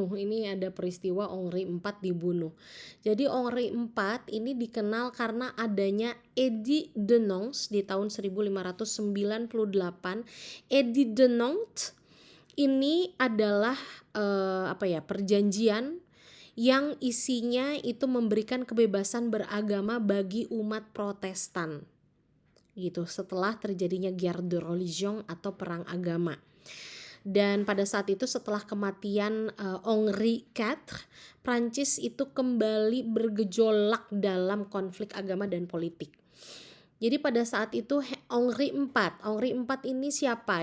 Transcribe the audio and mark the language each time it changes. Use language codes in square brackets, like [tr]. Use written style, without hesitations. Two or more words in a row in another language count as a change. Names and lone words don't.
[id] Ini ada peristiwa Henri IV dibunuh. Jadi Henri IV ini dikenal karena adanya Edit de Nantes di tahun 1598. Edit de Nantes ini adalah perjanjian yang isinya itu memberikan kebebasan beragama bagi umat Protestan. Gitu, setelah terjadinya [fr] guerre de religion [id] atau perang agama. Dan pada saat itu setelah kematian Henri IV, Prancis itu kembali bergejolak dalam konflik agama dan politik. Jadi pada saat itu Henri IV ini siapa?